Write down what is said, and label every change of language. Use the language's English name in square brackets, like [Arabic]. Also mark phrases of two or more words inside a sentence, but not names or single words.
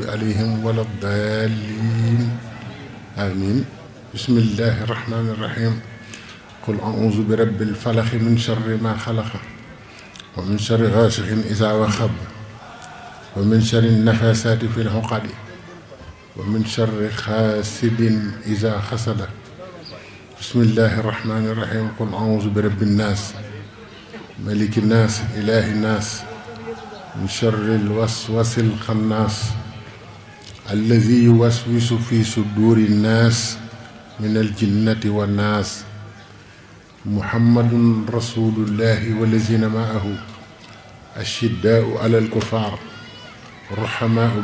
[Arabic] عليهم ولا الضالين آمين بسم الله الرحمن الرحيم قل أعوذ برب الفلق من شر ما خلق ومن شر غاسق إذا وخب ومن شر النفاسات في العقد ومن شر حاسد إذا حسد بسم الله الرحمن الرحيم قل أعوذ برب الناس ملك الناس إله الناس من شر الوسواس الخناس الذي يوسوس في صدور الناس من الجنة والناس محمد رسول الله والذين معه أشداء على الكفار رحماء